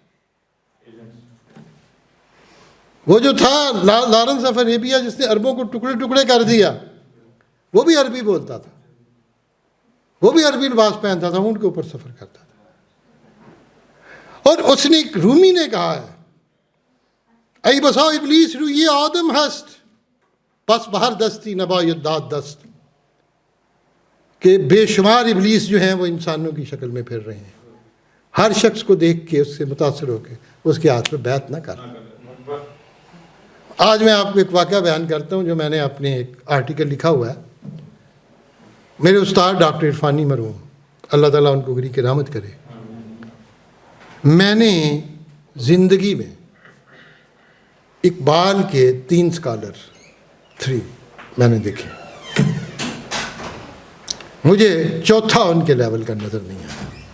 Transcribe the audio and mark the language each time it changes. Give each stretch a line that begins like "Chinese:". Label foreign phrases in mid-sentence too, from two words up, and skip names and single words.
Urdu: وہ جو تھا لارنس آف اریبیا جس نے عربوں کو ٹکڑے ٹکڑے کر دیا, وہ بھی عربی بولتا تھا, وہ بھی عربی لباس پہنتا تھا, اونٹ کے اوپر سفر کرتا تھا. اور اس نے, رومی نے کہا ہے,
Persian: ای بسا ابلیس روی آدم ہست پس بہر دستی نباید داد دست,
Urdu: کہ بے شمار ابلیس جو ہیں وہ انسانوں کی شکل میں پھر رہے ہیں. ہر شخص کو دیکھ کے اس سے متاثر ہو کے اس کے ہاتھ پہ بیعت نہ کر. آج میں آپ کو ایک واقعہ بیان کرتا ہوں جو میں نے اپنے ایک آرٹیکل لکھا ہوا ہے. میرے استاد ڈاکٹر عرفانی مرحوم, اللہ تعالیٰ ان کو گری کی رحمت کرے, میں نے زندگی میں اقبال کے 3 اسکالر 3 میں نے دیکھے, مجھے چوتھا ان کے لیول کا نظر نہیں آیا.